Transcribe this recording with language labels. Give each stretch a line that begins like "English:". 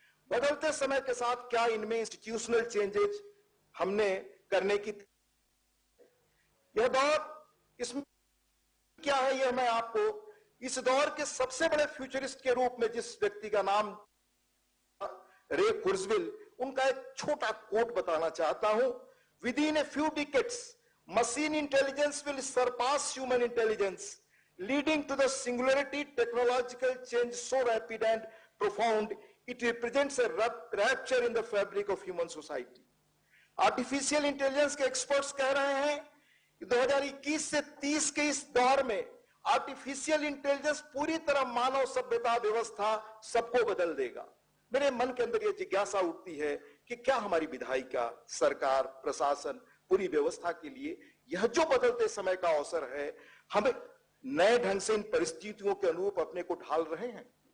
Hindi: बदलते समय के साथ क्या इनमें इंस्टीट्यूशनल चेंजेस हमने करने की, यह दौर इसमें क्या है, यह मैं आपको इस दौर के सबसे बड़े फ्यूचरिस्ट के रूप में जिस व्यक्ति का नाम रे कुर्जवेल, उनका एक छोटा कोट बताना चाहता हूं।
English: With in a few decades machine intelligence will surpass human intelligence, leading to the singularity technological change so rapid and profound it represents a rupture in the fabric of human society.
Hindi: Artificial intelligence के experts कह रहे हैं कि 2021 से 30 के इस दौर में आर्टिफिशियल इंटेलिजेंस पूरी तरह मानव सभ्यता व्यवस्था सबको बदल देगा। मेरे मन के अंदर यह जिज्ञासा उठती है कि क्या हमारी विधायिका, सरकार, प्रशासन, पूरी व्यवस्था के लिए यह जो बदलते समय का अवसर है, हमें नए ढंग से इन परिस्थितियों के अनुरूप अपने को ढाल रहे हैं।